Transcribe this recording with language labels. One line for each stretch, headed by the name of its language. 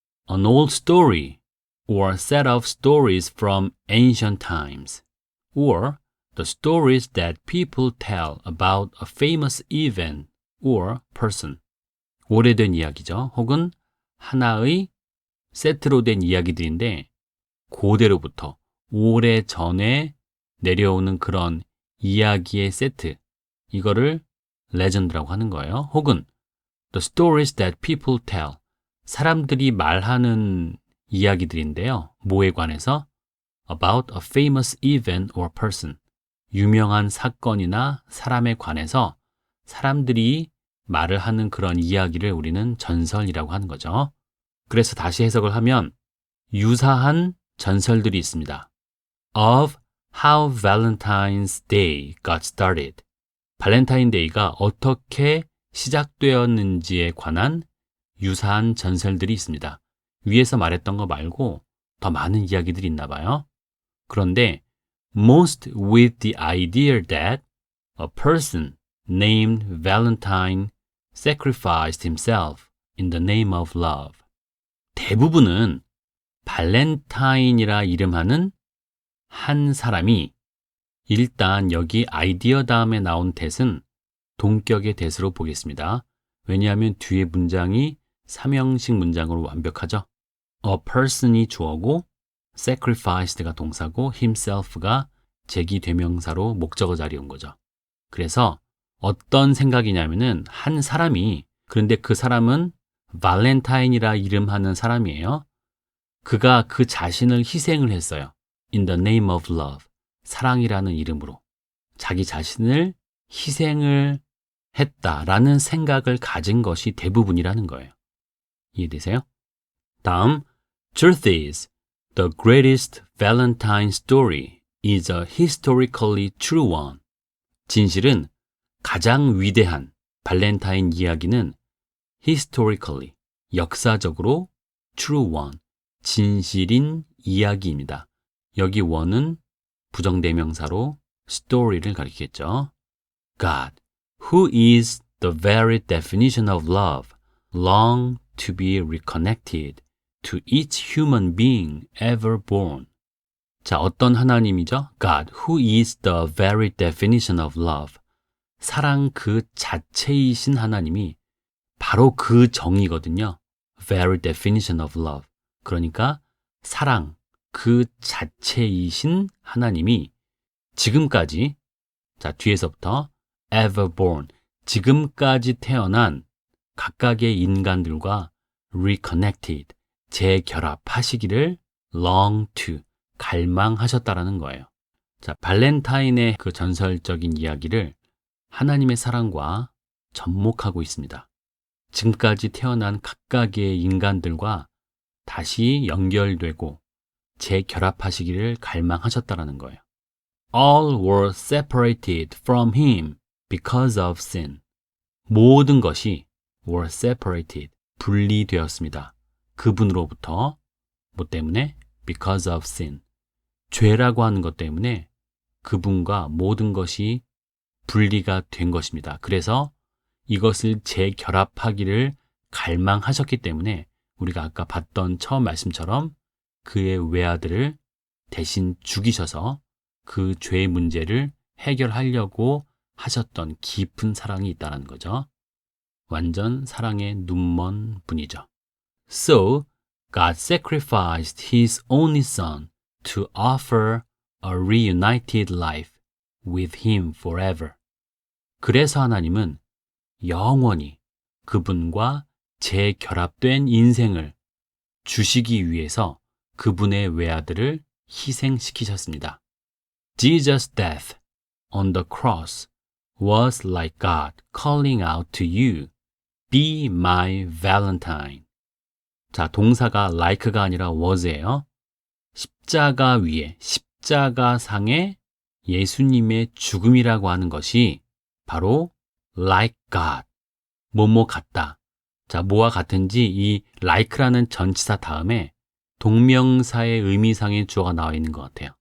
English: An old story or set of stories from ancient times or the stories that people tell about a famous event or person.
Korean: 오래된 이야기죠. 혹은 하나의 세트로 된 이야기들인데 고대로부터 오래전에 내려오는 그런 이야기의 세트. 이거를 레전드라고 하는 거예요.
English: 혹은 the stories that people tell.
Korean: 사람들이 말하는 이야기들인데요. 뭐에 관해서?
English: About a famous event or person.
Korean: 유명한 사건이나 사람에 관해서 사람들이 말을 하는 그런 이야기를 우리는 전설이라고 하는 거죠. 그래서 다시 해석을 하면 유사한 전설들이 있습니다.
English: Of how Valentine's Day got started.
Korean: 발렌타인데이가 어떻게 시작되었는지에 관한 유사한 전설들이 있습니다. 위에서 말했던 거 말고 더 많은 이야기들이 있나 봐요.
English: 그런데 most with the idea that a person named Valentine sacrificed himself in the name of love.
Korean: 대부분은 발렌타인이라 이름하는 한 사람이 일단 여기 아이디어 다음에 나온 that은 동격의 that으로 보겠습니다. 왜냐하면 뒤에 문장이 삼형식 문장으로 완벽하죠. A person이 주어고 sacrificed가 동사고 himself가 제기대명사로 목적어 자리에 온 거죠. 그래서 어떤 생각이냐면은 한 사람이 그런데 그 사람은 발렌타인이라 이름하는 사람이에요. 그가 그 자신을 희생을 했어요.
English: In the name of love.
Korean: 사랑이라는 이름으로. 자기 자신을 희생을 했다라는 생각을 가진 것이 대부분이라는 거예요. 이해되세요?
English: 다음, Truth is, the greatest Valentine story is a historically true one.
Korean: 진실은 가장 위대한 발렌타인 이야기는 historically, 역사적으로 true one, 진실인 이야기입니다. 여기 one은 부정대명사로 story를 가리키겠죠.
English: God, who is the very definition of love, long to be reconnected to each human being ever born.
Korean: 자, 어떤 하나님이죠?
English: God, who is the very definition of love.
Korean: 사랑 그 자체이신 하나님이 바로 그 정의거든요.
English: Very definition of love.
Korean: 그러니까 사랑 그 자체이신 하나님이 지금까지, 자, 뒤에서부터 ever born, 지금까지 태어난 각각의 인간들과 reconnected, 재결합하시기를 long to, 갈망하셨다라는 거예요. 자, 발렌타인의 그 전설적인 이야기를 하나님의 사랑과 접목하고 있습니다. 지금까지 태어난 각각의 인간들과 다시 연결되고 재결합하시기를 갈망하셨다라는 거예요.
English: All were separated from him because of sin.
Korean: 모든 것이 were separated, 분리되었습니다. 그분으로부터. 뭐 때문에?
English: Because of sin.
Korean: 죄라고 하는 것 때문에 그분과 모든 것이 분리가 된 것입니다. 그래서 이것을 재결합하기를 갈망하셨기 때문에 우리가 아까 봤던 처음 말씀처럼 그의 외아들을 대신 죽이셔서 그 죄의 문제를 해결하려고 하셨던 깊은 사랑이 있다는 거죠. 완전 사랑의 눈먼 분이죠.
English: So, God sacrificed His only Son to offer a reunited life with Him forever.
Korean: 그래서 하나님은 영원히 그분과 재결합된 인생을 주시기 위해서 그분의 외아들을 희생시키셨습니다.
English: Jesus' death on the cross was like God calling out to you, be my Valentine.
Korean: 자, 동사가 like가 아니라 was예요. 십자가 위에, 십자가상에 예수님의 죽음이라고 하는 것이 바로 like God, 뭐뭐 같다. 자, 뭐와 같은지 이 like라는 전치사 다음에 동명사의 의미상의 주어가 나와 있는 것 같아요.